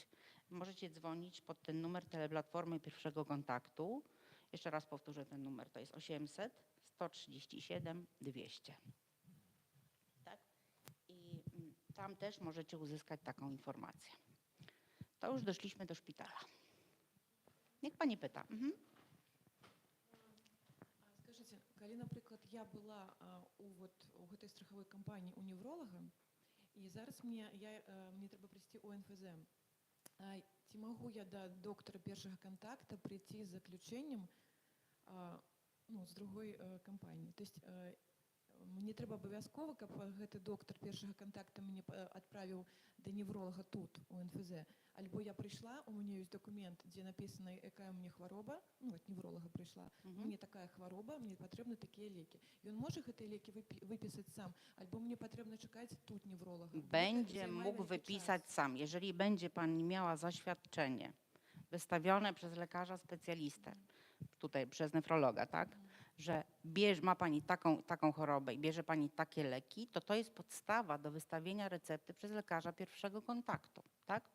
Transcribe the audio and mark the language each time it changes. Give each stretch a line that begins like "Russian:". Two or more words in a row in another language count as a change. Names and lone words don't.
Polish: Możecie dzwonić pod ten numer teleplatformy pierwszego kontaktu. Jeszcze raz powtórzę ten numer, to jest 800 137 200. Tak? I Tam też możecie uzyskać taką informację. To już doszliśmy do szpitala. Niech pani pyta.
Ukrainian: Скажите, коли, наприклад, я була у гэтай страховой кампанії у невролога, і зараз мені треба прийти у НФЗ. Ці можу я до доктора першого контакту прийти з заключенням з другої кампанії? Тобто мені треба обов'язково,
Belarusian: каб гэты
Ukrainian: доктор першого контакту мені відправив до невролога тут, у НФЗ. Альбо я прийшла, у мене є документ, де написано, яка у мене хвороба, від невролога прийшла, у мене така хвороба, мені потрібні такі ліки. І він може ці ліки виписати сам, альбо мені потрібно чекати тут невролога.
Polish: Będzie mógł wypisać sam, jeżeli będzie pani miała zaświadczenie wystawione przez lekarza specjalistę, tutaj przez nefrologa, tak, że ma pani taką chorobę i bierze pani takie leki, to jest podstawa do wystawienia recepty przez lekarza pierwszego kontaktu, tak?